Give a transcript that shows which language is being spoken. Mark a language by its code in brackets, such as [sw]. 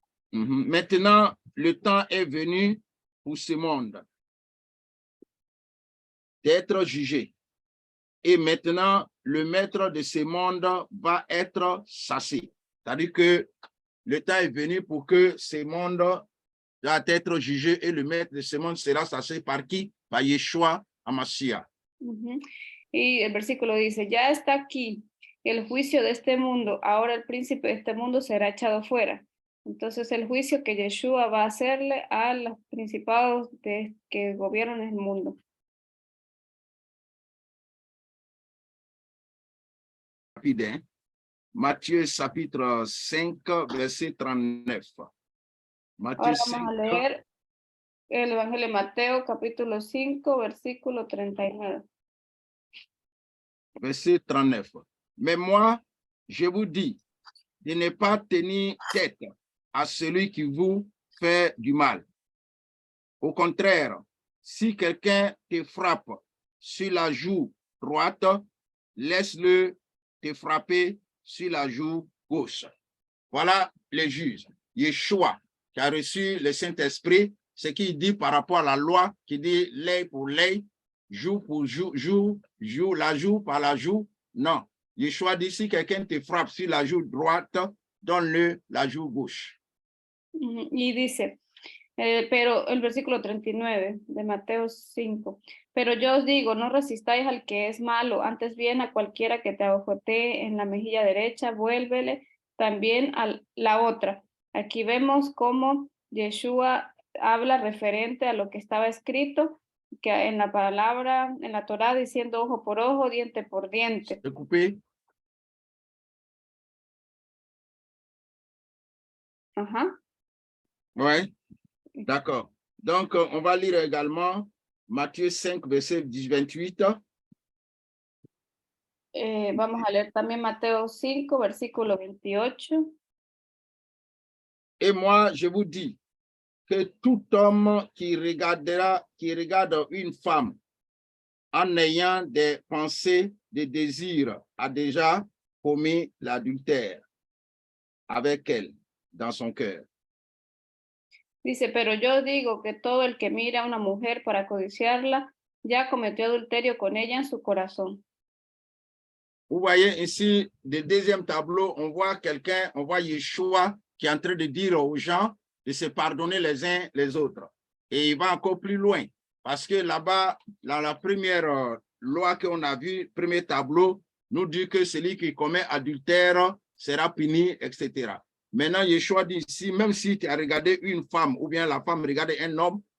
[fr] Maintenant, le temps est venu pour ce monde d'être jugé. Et maintenant, le maître de ce monde va être chassé. C'est-à-dire que le temps est venu pour que ce monde doit être jugé et le maître de ce monde sera chassé par qui? Par Yeshua HaMashiach. [es] Y el versículo dice, ya está aquí el juicio de este mundo, ahora el príncipe de este mundo será echado fuera. Entonces el juicio que Yeshua va a hacerle a los principados que gobiernan el mundo. [fr] Rapide, hein? Matthieu chapitre 5, verset 39. Matthieu [es] Ahora 5, vamos a leer el Evangelio de Mateo, capítulo 5, versículo 39. [fr] verset 39. Mais moi, je vous dis de ne pas tenir tête à celui qui vous fait du mal. Au contraire, si quelqu'un te frappe sur la joue droite, laisse-le te frapper sur la joue gauche. Voilà le juge, Yeshua, qui a reçu le Saint-Esprit, ce qu'il dit par rapport à la loi, qui dit l'œil pour l'œil, joue pour joue, la joue par la joue. Non, Yeshua dit si quelqu'un te frappe sur la joue droite, donne-le la joue gauche. [es] Y dice, pero el versículo 39 de Mateo 5, pero yo os digo, no resistáis al que es malo, antes bien a cualquiera que te abofetee en la mejilla derecha, vuélvele también a la otra. Aquí vemos cómo Yeshua habla referente a lo que estaba escrito, que en la palabra, en la Torá, diciendo ojo por ojo, diente por diente. [fr] Découpé. Ajá. Oui, d'accord. Donc, on va lire également Matthieu 5, verset 28. [es] Vamos a leer también Mateo 5, versículo 28. [fr] Et moi, je vous dis que tout homme qui regarde une femme en ayant des pensées, des désirs, a déjà commis l'adultère avec elle dans son cœur. [es] Dice, pero yo digo que todo el que mira a una mujer para codiciarla, ya cometió adulterio con ella en su corazón. [fr] Vous voyez ici, le deuxième tableau, on voit quelqu'un, on voit Yeshua qui est en train de dire aux gens de se pardonner les uns les autres. Et il va encore plus loin, parce que là-bas, dans la première loi qu'on a vue, premier tableau, nous dit que celui qui commet adultère sera puni, etc. Maintenant, Yeshua dit ici, même si tu as regardé une femme ou bien la femme regarde un homme,